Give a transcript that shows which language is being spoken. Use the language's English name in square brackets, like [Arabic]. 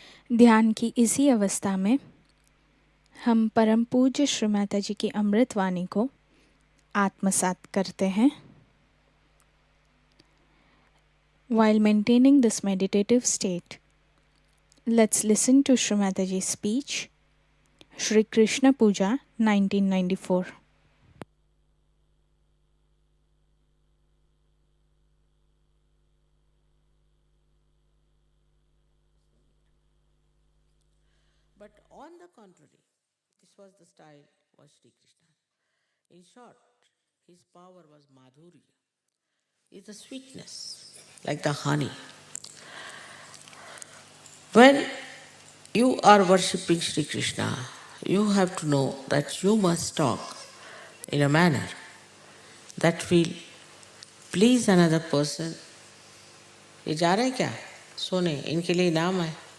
[Hindi] ध्यान की इसी अवस्था में हम परम पूज्य श्री माता जी की अमृत वाणी को आत्मसात करते हैं. [English] While maintaining this meditative state, let's listen to Shri Mataji's speech, Shri Krishna Puja 1994. But on the contrary, this was the style was Sri Krishna. In short, his power was madhurya, is the sweetness, like the honey. When you are worshipping Sri Krishna, you have to know that you must talk in a manner that will please another person. ये जा रहे हैं क्या सोने इनके लिए नाम है.